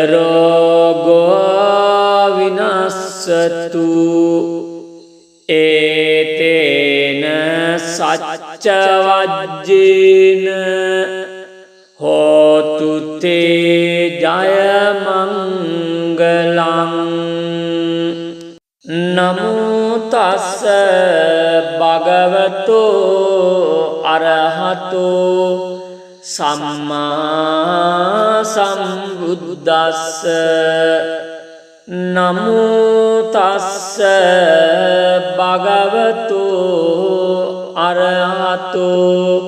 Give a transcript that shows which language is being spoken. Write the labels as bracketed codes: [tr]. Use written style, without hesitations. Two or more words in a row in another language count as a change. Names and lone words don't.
[pi] රෝගෝ විනස්සතු ඒතේන සච්ච වජ්ජේන හෝතු තේ ජය මංගලං නමෝ තස්ස භගවතෝ අරහතෝ සම්මා සම්බුද්දස්ස නමෝ තස්ස භගවතු අරහතෝ